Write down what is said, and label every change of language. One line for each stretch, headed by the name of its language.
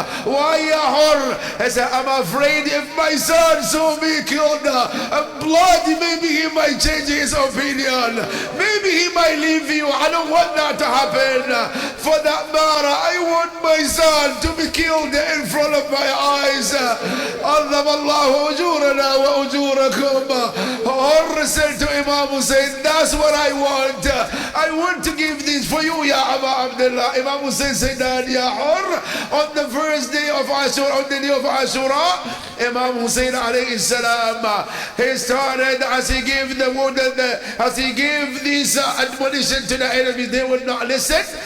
English: Why, ya Hur? He said, I'm afraid if my son saw me killed blood, maybe he might change his opinion. Maybe he might leave you. I don't want that to happen. For that matter, I want my son to be killed in front of my eyes.
Arabic: عظم الله أجورنا وأجوركم.
English: Hur said to Imam Hussein, that's what I want. I want to give this for you, ya Aba Abdullah. Imam Hussein said that, ya Hur, on the first day of Ashura, on the day of Ashura, Imam Hussein alayhi salam, he started, as he gave the word, as he gave this admonition to the enemy, they would not listen.